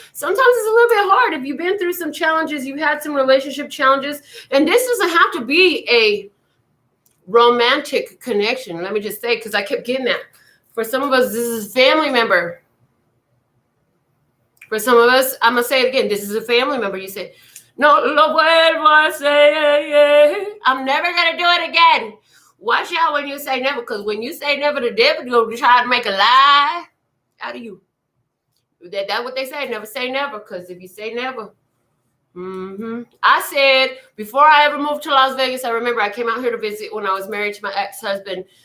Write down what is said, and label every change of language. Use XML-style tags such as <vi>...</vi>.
<en>Sometimes it's a little bit hard if you've been through some challenges, you've had some relationship challenges, and this doesn't have to be a romantic connection. Let me just say, because I kept getting that. For some of us, this is a family member. For some of us, I'm going to say it again. This is a family member. You say,</en> <es>no, lo vuelvo a hacer.</es> <en>I'm never going to do it again. Watch out when you say never, because when you say never, the devil will try to make a lie out of you. That's what they say. Never say never, because if you say never, I said, before I ever moved to Las Vegas, I remember I came out here to visit when I was married to my ex-husband.</en>